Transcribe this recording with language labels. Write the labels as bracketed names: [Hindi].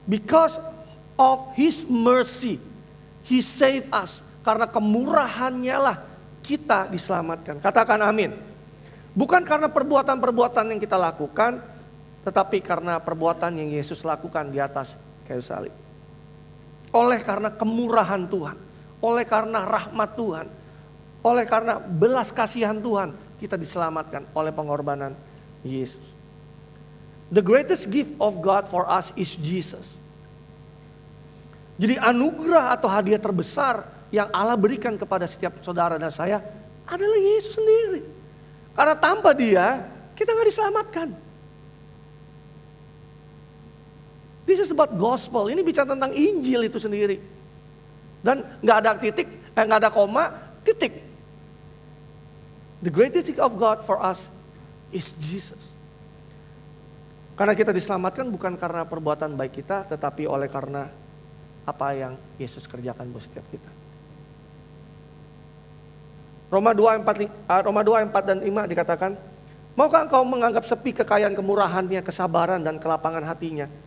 [English] Because of His mercy, He saved us. [Indonesian] Karena kemurahan-Nya lah kita diselamatkan. Katakan amin. Bukan karena perbuatan-perbuatan yang kita lakukan, tetapi karena perbuatan yang Yesus lakukan di atas kayu salib. Oleh karena kemurahan Tuhan, oleh karena rahmat Tuhan, oleh karena belas kasihan Tuhan, kita diselamatkan oleh pengorbanan Yesus. [English] The greatest gift of God for us is Jesus. [Indonesian] Jadi anugerah atau hadiah terbesar yang Allah berikan kepada setiap saudara dan saya adalah Yesus sendiri. Karena tanpa Dia, kita nggak diselamatkan. [English] This is about gospel. [Indonesian] Ini bicara tentang Injil itu sendiri. Dan nggak ada titik, nggak ada koma, titik. [English] The greatest gift of God for us is Jesus. [Indonesian] Karena kita diselamatkan bukan karena perbuatan baik kita, tetapi oleh karena apa yang Yesus kerjakan buat setiap kita. Roma 2 ayat 4 dan 5 dikatakan, maukah engkau menganggap sepi kekayaan kemurahan-Nya, kesabaran dan kelapangan hatinya?